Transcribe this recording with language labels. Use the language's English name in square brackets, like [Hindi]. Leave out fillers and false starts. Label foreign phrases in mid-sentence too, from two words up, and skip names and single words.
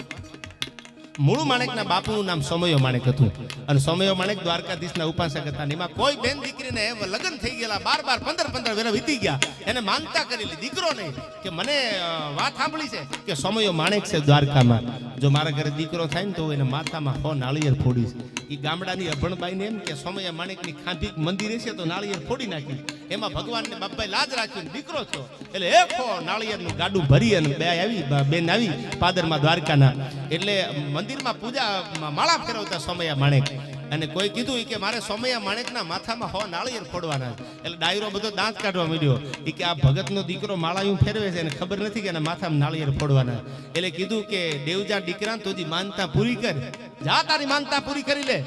[Gujarati] મૂળૂ માણેકના બાપૂનું નામ સોમયો માણેક હતું અને સોમયો માણેક દ્વારકાધીશના ઉપાસક હતા એમાં કોઈ બેન દીકરીને લગ્ન થઈ ગેલા 12 15 વર્ષ વીતી ગયા એને માનતા કરેલી દીકરો નહીં કે મને વાત સાંભળી છે કે સોમયો માણેક છે દ્વારકામાં જો મારા ઘરે દીકરો થાય ને તો એને માથામાં 100 નાળિયેર ફોડી ઈ ગામડાની અભણબાઈને એમ કે સોમયા માણેકની ખાંભીક મંદિર છે તો નાળિયેર ફોડી નાખી એમાં ભગવાનને બાપાએ લાજ રાખ્યો દીકરો થયો એટલે 100 નાળિયેરનું ગાડું ભરી અને બેન આવી પાદરમાં દ્વારકાના એટલે મંદિરમાં પૂજા માળા ફેરવતા સોમયા માણેક અને કોઈ કીધું કે મારે સોમયા માણેકના માથામાં 100 નાળિયેર ફોડવાના એટલે ડાયરો બધો દાંત કાઢવા માંડ્યો કે આ ભગતનો દીકરો માળાયું ફેરવે છે અને ખબર નથી કે એના માથામાં નાળિયેર ફોડવાના એટલે કીધું કે દેવજા દીકરા તોજી માનતા પૂરી કર જા તારી માનતા પૂરી કરી લે.